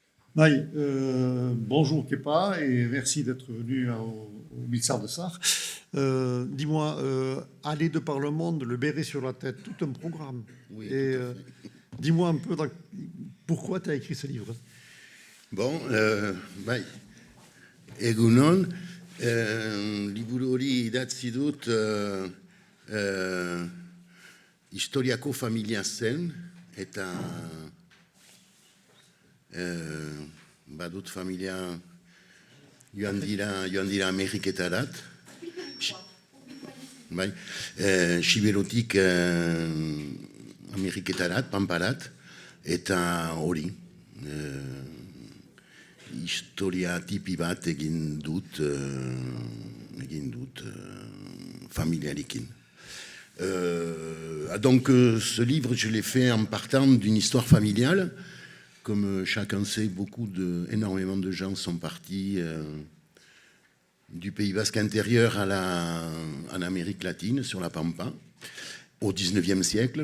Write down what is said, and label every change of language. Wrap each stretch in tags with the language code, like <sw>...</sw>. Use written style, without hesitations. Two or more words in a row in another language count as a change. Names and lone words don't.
<fr>Oui, bonjour Kepa et merci d'être venu au Mixar de Sarre. Dis-moi, aller de par le monde, le béret sur la tête, tout un programme. Oui, Et tout à fait. dis-moi un peu pourquoi tu as écrit ce livre. Bon,</fr> <eu>bai, egunon, liburu hori idatzi dut historiako familia zen, eta badut familia joan dira Ameriketarat, bai, Siberutik Ameriketarat, Pamparat, eta hori, historia tipi bat egin dut familiarekin.</eu> <fr>Donc ce livre, je l'ai fait en partant d'une histoire familiale. Comme chacun sait, énormément de gens sont partis du Pays Basque intérieur en Amérique latine, sur la Pampa, au 19e siècle.</fr>